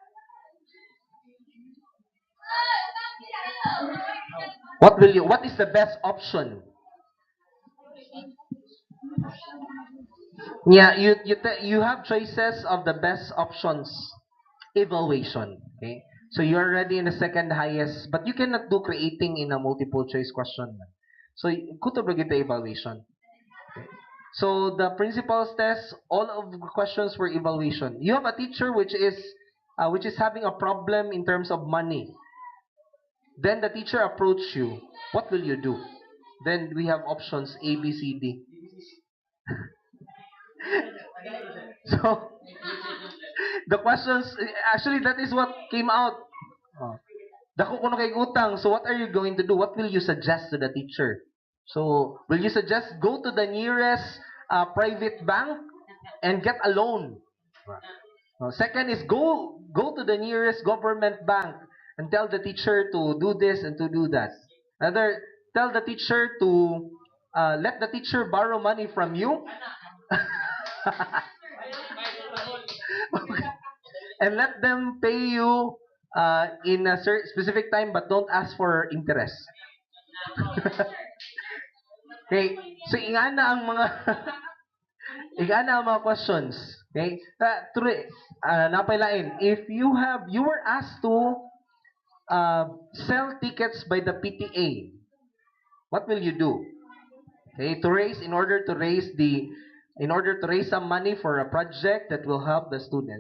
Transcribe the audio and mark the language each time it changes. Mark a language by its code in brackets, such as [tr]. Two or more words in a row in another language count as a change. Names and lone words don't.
[en] What is the best option? Yeah, you have choices of the best options. Evaluation. Okay? So you're already in the second highest, but you cannot do creating in a multiple choice question. [ceb] So kuto ba kita evaluation? [en] So the principal's test, all of the questions were evaluation. You have a teacher which is having a problem in terms of money. Then the teacher approach you. What will you do? Then we have options A, B, C, D. So the questions actually that is what came out. [ceb] Oh. Dako kuno kay utang. [en] So what are you going to do? What will you suggest to the teacher? So will you suggest go to the nearest private bank and get a loan? Second is go to the nearest government bank and tell the teacher to do this and to do that. Another, tell the teacher to let the teacher borrow money from you. And let them pay you in a specific time but don't ask for interest. [ceb] Okay, so ingana ang mga ingana ang mga questions. Okay, napailain. [en] If you were asked to sell tickets by the PTA, what will you do? Okay, to raise in order to raise some money for a project that will help the students.